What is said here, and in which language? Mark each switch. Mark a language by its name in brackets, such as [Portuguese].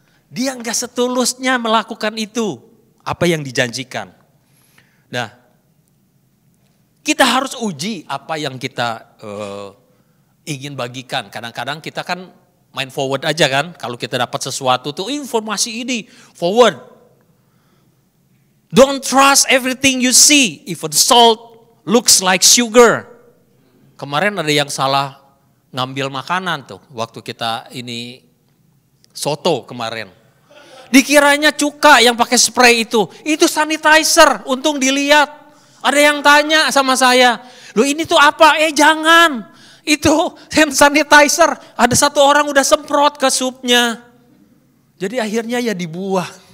[Indonesian] Dia enggak setulusnya melakukan itu. Apa yang dijanjikan. Nah, kita harus uji apa yang kita ingin bagikan. Kadang-kadang kita kan main forward aja kan. Kalau kita dapat sesuatu tuh informasi ini forward. [English] Don't trust everything you see. If the salt looks like sugar. [Indonesian] Kemarin ada yang salah ngambil makanan tuh waktu kita ini soto kemarin. Dikiranya cuka yang pakai spray itu sanitizer, untung dilihat. Ada yang tanya sama saya, loh ini tuh apa? Jangan, itu hand sanitizer. Ada satu orang udah semprot ke supnya. Jadi akhirnya ya dibuang.